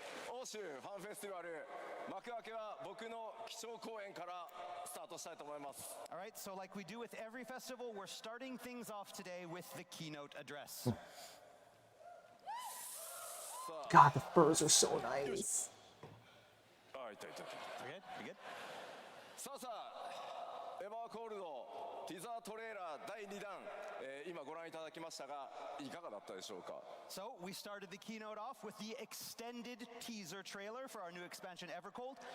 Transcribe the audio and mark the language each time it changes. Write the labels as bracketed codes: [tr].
[ja] 欧州ファンフェスティバル幕開けは僕の基調講演からスタートしたいと思います。 [en] All right, so like we do with every festival, we're starting things off today with the keynote address. God, the furs are so nice. [ja] あ、いたいたいた。 [en] You good? You good? [ja] さあさあ、エバーコールドティザートレーラー第2弾、今ご覧いただきましたがいかがだったでしょうか。 [en] So we started the keynote off with the extended teaser trailer for our new expansion Evercold.